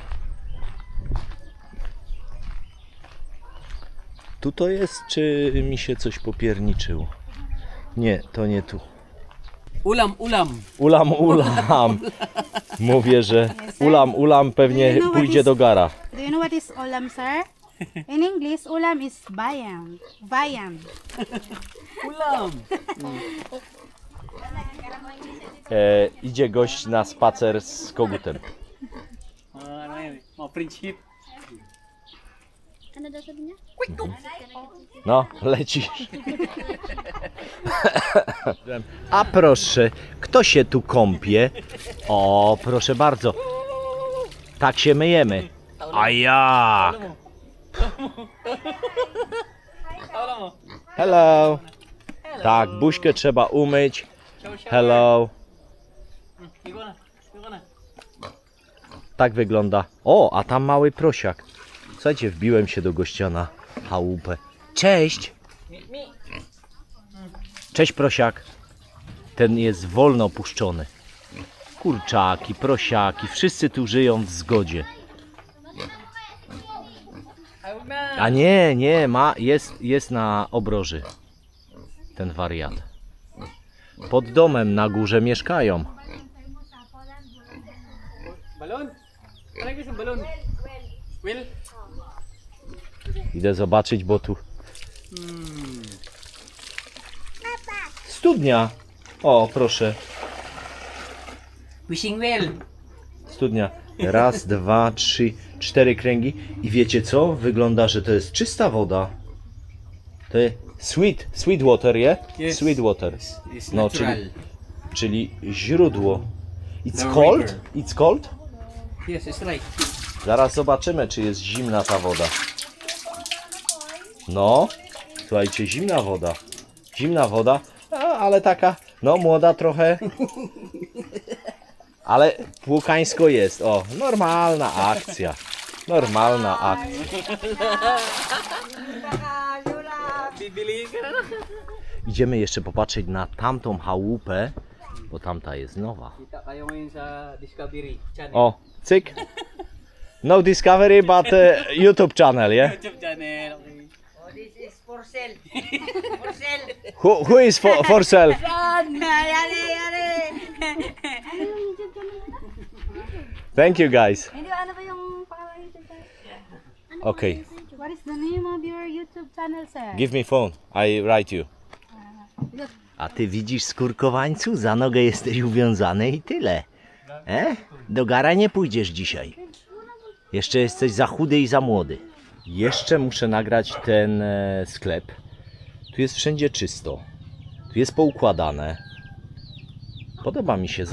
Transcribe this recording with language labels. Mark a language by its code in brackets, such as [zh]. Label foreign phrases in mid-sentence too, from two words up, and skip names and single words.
[pl] Tu to jest, czy mi się coś popierniczyło? Nie, to nie tu. Ulam. Ulam. Mówię, że ulam pewnie pójdzie do gara. [en] Do you know what is ulam, sir? In English, ulam is bayam. Bayam. Ulam. [pl] Idzie gość na spacer z kogutem. [tl] Ano yun? Mga friendship. Ano daw sabi niya? [pl] No, lecisz. A proszę, kto się tu kąpie? O, proszę bardzo. Tak się myjemy. A jak? Hello. Tak, buźkę trzeba umyć. Hello. [tl] Ikaw na. [pl] Tak wygląda. O, a tam mały prosiak. Słuchajcie, wbiłem się do gościa na chałupę. Cześć. Cześć prosiak. Ten jest wolno puszczony. kurczaki, prosiaki, wszyscy tu żyją w zgodzie. A nie, jest na obroży ten wariat. Pod domem na górze mieszkają. [tl] Balon? Ano yung balon? Will? [pl] Idę zobaczyć, bo tu... Studnia! O, proszę. [en] Wishing well. [pl] Studnia. Raz, dwa, trzy, cztery kręgi. I wiecie co? Wygląda, że to jest czysta woda. To jest [en] sweet water, [pl] je? [en] Yes. Sweet water. It's No, natural. [pl] czyli źródło. [en] It's The cold? river. It's cold? Yes, it's right. [pl] Zaraz zobaczymy, czy jest zimna ta woda. No, słuchajcie, zimna woda. Zimna woda, ale taka, no młoda trochę. Ale płukańsko jest. O, normalna akcja. Normalna akcja. [tl] Bibili ka na. [pl] Idziemy jeszcze popatrzeć na tamtą chałupę, bo tamta jest nowa. [tl] Kita kayo ngayon sa Discovery Channel. [pl] O, cyk. [en] No Discovery, but YouTube channel, yeah? YouTube channel. Okay. This is for sale. For sale. Who is for sale? Yari. Thank you guys. [tl] Hindi, ano ba yung pangalan ng YouTube channel? [en] Okay, What is the name of your YouTube channel, sir? give me phone, I write you. [pl] A ty widzisz, skurkowańcu, za nogę jesteś uwiązany i tyle. Do gara nie pójdziesz dzisiaj. Jeszcze jesteś za chudy i za młody. Jeszcze muszę nagrać ten sklep. Tu jest wszędzie czysto. Tu jest poukładane. Podoba mi się.